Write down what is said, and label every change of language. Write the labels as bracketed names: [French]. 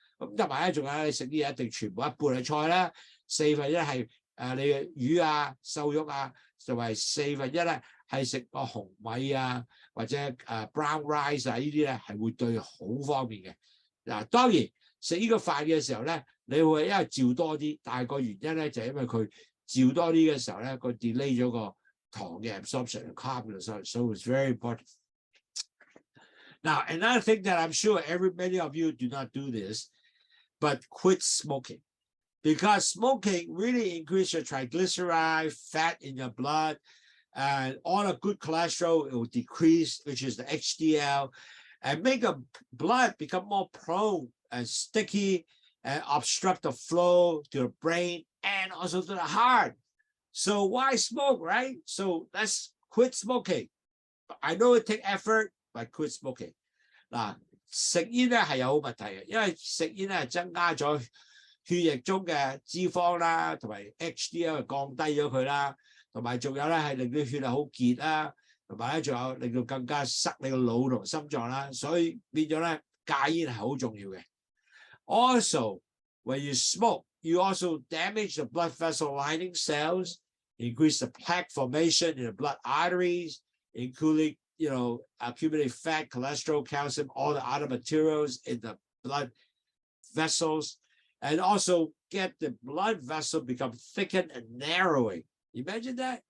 [Cantonese] 咁同埋咧，仲有你食啲嘢一定全部一半係菜啦，1/4係你嘅魚啊、瘦肉啊，就係1/4咧係食個紅米啊或者brown rice 啊呢啲咧係會對好方便嘅。嗱，當然食呢個飯嘅時候咧，你會因為照多啲，但係個原因咧就係因為佢照多啲嘅時候咧，佢 delay 咗個糖嘅 absorption carb 嘅 [English] so it's very important. Now another thing that I'm sure many of you do not do this, but quit smoking. Because smoking really increases your triglyceride, fat in your blood, and all the good cholesterol it will decrease, which is the HDL, and make the blood become more prone and sticky and obstruct the flow to the brain and also to the heart. So why smoke, right? So let's quit smoking. I know it takes effort, but quit smoking. [Cantonese] 嗱，食煙咧係有好問題嘅，因為食煙咧增加咗血液中嘅脂肪啦，同埋 HDL 降低咗佢啦，同埋仲有咧係令到血係好結啦，同埋咧仲有令到更加塞你個腦同心臟啦，所以變咗咧戒煙係好重要嘅。 [English] Also, when you smoke, you also damage the blood vessel lining cells, increase the plaque formation in the blood arteries, including accumulated fat, cholesterol, calcium, all the other materials in the blood vessels, and also get the blood vessel become thickened and narrowing. Imagine that.